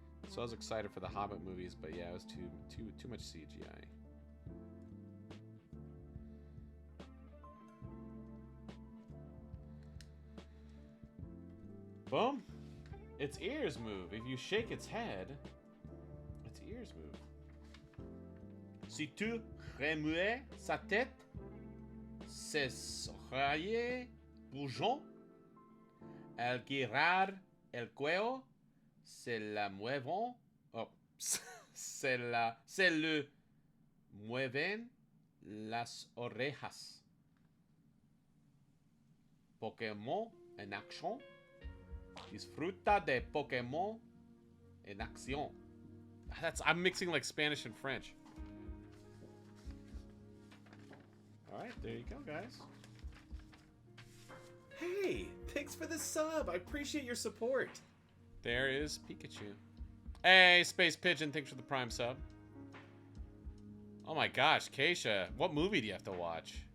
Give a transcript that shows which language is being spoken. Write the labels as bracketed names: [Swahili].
[English] So I was excited for the Hobbit movies, but yeah, it was too much CGI. Boom. Its ears move. If you shake its head, its ears move. [French] Si tu remues sa tête, ses oreilles bougent. [Spanish] Al girar el cuello, se la mueven. Oh, se le mueven las orejas. Pokémon en acción. Disfruta de Pokémon en acción. [English] I'm mixing like Spanish and French. Alright, there you go, guys. Hey, thanks for the sub. I appreciate your support. There is Pikachu. Hey, Space Pigeon, thanks for the Prime sub. Oh my gosh, Keisha, what movie do you have to watch?